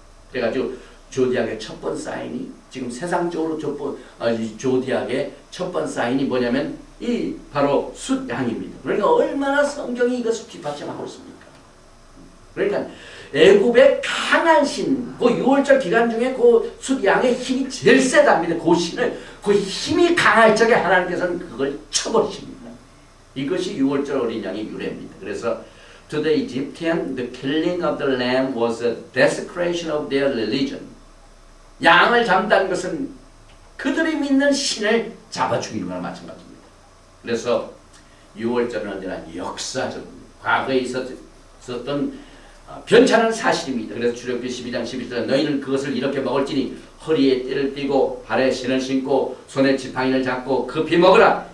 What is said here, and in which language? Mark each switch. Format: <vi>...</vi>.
<ko>그래가지고 조디악의 첫 번 사인이, 지금 세상적으로 조디악의 첫 번 사인이 뭐냐면 이 바로 숫양입니다. 그러니까 얼마나 성경이 이것을 뒷받침하고 있습니까? 그러니까 애굽의 강한 신, 그 6월절 기간 중에 그 양의 힘이 제일 세답니다. 그 신을, 그 힘이 강할 적에 하나님께서는 그걸 쳐버리십니다. 이것이 6월절 어린 양의 유래입니다. 그래서</ko> <en>To the Egyptian, the killing of the lamb was a desecration of their religion.</en> <ko>양을 잡는다는 것은 그들이 믿는 신을 잡아 죽이는 거나 마찬가지입니다. 그래서 6월절은 언제나 역사적입니다. 과거에 있었던 변찮은 사실입니다. 그래서 출애굽기 12장 11절에 너희는 그것을 이렇게 먹을지니 허리에 띠를 띠고 발에 신을 신고 손에 지팡이를 잡고 급히 먹으라.</ko>